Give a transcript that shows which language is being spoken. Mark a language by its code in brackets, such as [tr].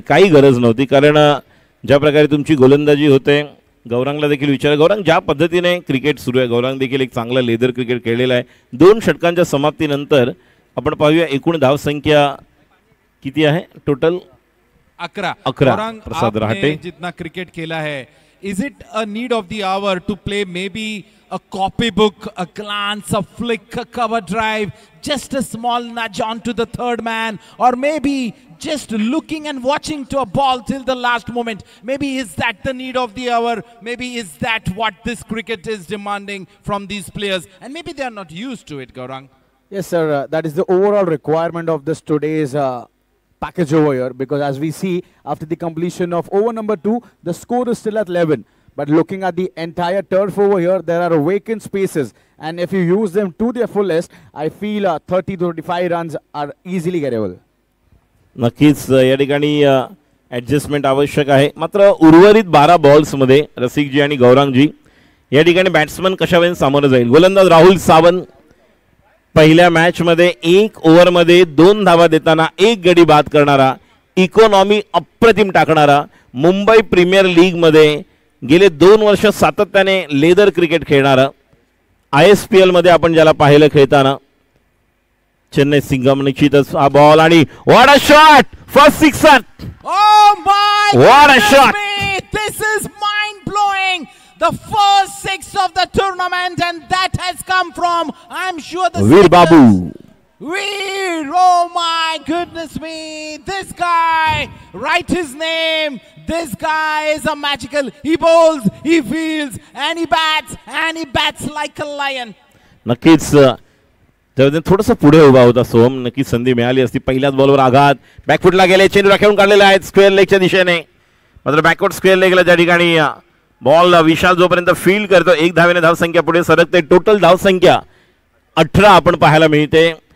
[mr] काही गरज नव्हती, कारण ज्या प्रकारे तुमची गोलंदाजी होते, गौरांगला देखील विचार, गौरांग ज्या पद्धतीने क्रिकेट सुरू आहे, गौरांग देखील एक चांगला लेदर क्रिकेट खेळलेला आहे। 2 षटकांच्या समाप्तीनंतर आपण पाहूया एकूण धावसंख्या किती आहे टोटल? 11। गौरांग प्रसाद रहाटे [hi] जितना क्रिकेट खेला है, [en] Is it a need of the hour to play maybe a copybook, a glance, a flick, a cover drive, just a small nudge onto the third man, or maybe just looking and watching to a ball till the last moment? Maybe is that the need of the hour? Maybe is that what this cricket is demanding from these players? And maybe they are not used to it, Gaurang. Yes, sir. That is the overall requirement of this today's package over here, because as we see after the completion of over number 2, the score is still at 11. But looking at the entire turf over here, there are vacant spaces, and if you use them to their fullest, I feel 30 to 35 runs are easily gettable. [mr] नक्कीच या ठिकाणी adjustment आवश्यक आहे. मात्र उर्वरित 12 बॉल्समध्ये रसिकजी आणि गौरांगजी या ठिकाणी बॅट्समन कशावेळी सामोरं जाईल. गोलंदाज राहुल सावंत पहिल्या मॅचमध्ये 1 ओव्हरमध्ये 2 धावा देताना 1 गडी बाद करणारा, इकॉनॉमी अप्रतिम टाकणारा, मुंबई प्रीमियर लीगमध्ये गेले 2 वर्ष सातत्याने लेदर क्रिकेट खेळणारा, ISPL मध्ये आपण ज्याला पाहिलं खेळताना, चेन्नई सिंघम. निश्चितच हा बॉल आणि [en] What a shot, first sixer. Oh my What a goodness shot. me. This is mind blowing. The first 6 of the tournament, and that has come from, I'm sure, the Veer sixers. Babu. Veer, oh my goodness me. This guy, write his name. This guy is a magical. He bowls, he fields, and he bats like a lion. [mr] नक्कीच त्यामध्ये थोडंसं पुढे उभा होता सोम. नक्कीच संधी मिळाली असती. पहिल्याच बॉलवर आघात, बॅकफुटला गेले, चेंडू राखून काढलेला आहे स्क्वेअर लेगच्या दिशेने. मात्र बॅकवर्ड स्क्वेअर लेगला त्या ठिकाणी बॉल विशाल जोपर्यंत फील्ड करतो 1 धावेने धावसंख्या पुढे सरकते. टोटल धावसंख्या 18 आपण पाहायला मिळते.